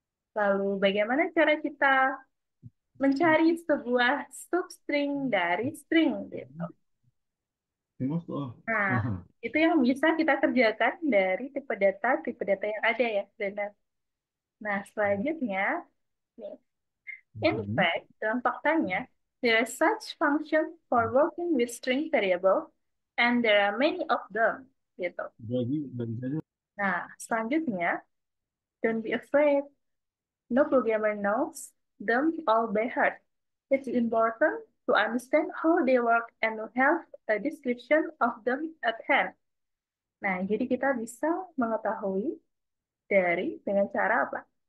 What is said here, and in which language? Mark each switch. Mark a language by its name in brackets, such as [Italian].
[Indonesian] lalu bagaimana cara kita mencari sebuah substring dari string gitu. Tengok tuh. Nah, Hahaha. itu yang bisa kita kerjakan dari tipe data yang ada ya, Renat. Nah, selanjutnya, nih, in Mhm. [English] fact, [Indonesian] dalam faktanya, [English] there are such function for working with string variable, and there are many of them, gitu. [Indonesian] Jadi dari saja. Nah, selanjutnya, [English] don't be afraid. No programmer knows them all by heart. It's important to understand how they work and to have a description of them at hand. [Indonesian] Nah, jadi kita bisa mengetahui dari dengan cara apa?